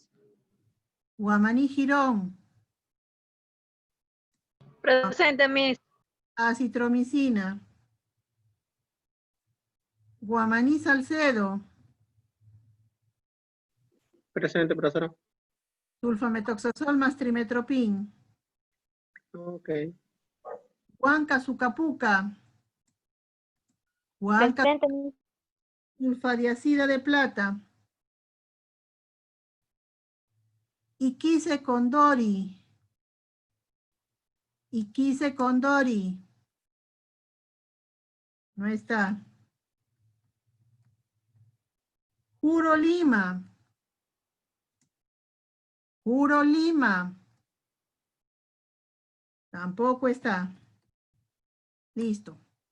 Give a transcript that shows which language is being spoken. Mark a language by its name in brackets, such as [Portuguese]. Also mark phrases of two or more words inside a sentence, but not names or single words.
[Spanish] Guamaní Girón. Presente, Miss. Acitromicina. Guamaní Salcedo. Presente, profesora. Sulfametoxazol más trimetropin. Ok. Huanca Sucapuca. Huanca sulfadiacida de plata. Iquise Condori. Iquise Condori. No está. Juro Lima. Juro Lima. Tampoco está. Listo.